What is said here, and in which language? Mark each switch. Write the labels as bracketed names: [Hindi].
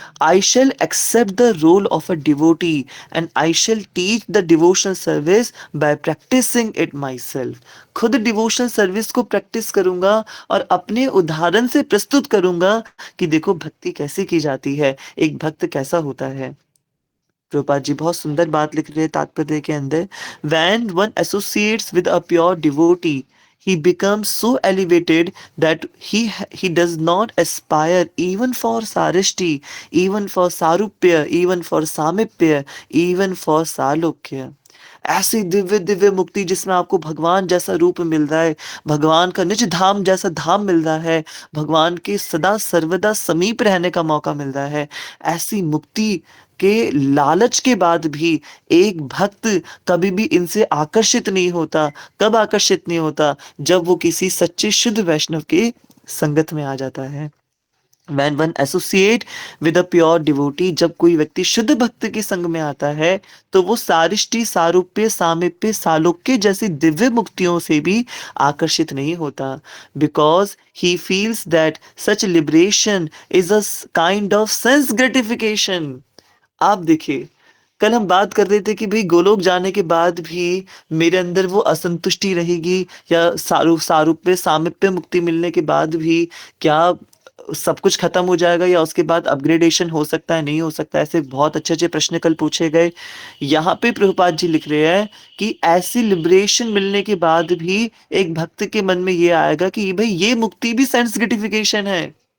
[English] I shall accept the role of a devotee and I shall teach the devotional service by practicing it myself. [Hindi] खुद devotional service को practice करूंगा और अपने उदाहरण से प्रस्तुत करूंगा कि देखो भक्ति कैसे की जाती है, एक भक्त कैसा होता है। प्रभुपाद जी बहुत सुंदर बात लिख रहे हैं तात्पर्य के अंदर, [English] when one associates with a pure devotee he becomes so elevated that he does not aspire even for sarishti, even for sarupya, even for samipya, even for salokya। [Hindi] ऐसी दिव्य दिव्य मुक्ति जिसमें आपको भगवान जैसा रूप मिल रहा है, भगवान का निज धाम जैसा धाम मिल रहा है, भगवान के सदा सर्वदा समीप रहने का मौका मिल रहा है, ऐसी मुक्ति के लालच के बाद भी एक भक्त कभी भी इनसे आकर्षित नहीं होता। कब आकर्षित नहीं होता? जब वो किसी सच्चे शुद्ध वैष्णव के संगत में आ जाता है। [English] When one associate with a pure devotee, [Hindi] जब कोई व्यक्ति शुद्ध भक्त के संग में आता है तो वो सारिष्टि, सारूप्य, सामीप्य, सालोक्य जैसी दिव्य मुक्तियों से भी आकर्षित नहीं होता। [English] Because he feels that such liberation is a kind of sense gratification। [Hindi] आप देखिए, कल हम बात कर रहे थे कि भाई गोलोक जाने के बाद भी मेरे अंदर वो असंतुष्टि रहेगी, या सारूप्य सामीप्य मुक्ति मिलने के बाद भी क्या सब कुछ खत्म हो जाएगा, या उसके बाद अपग्रेडेशन हो सकता है, नहीं हो सकता। ऐसे बहुत अच्छे अच्छे प्रश्न कल पूछे गए। यहाँ पे प्रभुपाद जी लिख रहे हैं कि ऐसी लिबरेशन मिलने के बाद भी एक भक्त के मन में ये आएगा कि भाई ये मुक्ति भी सेंस ग्रेटिफिकेशन है।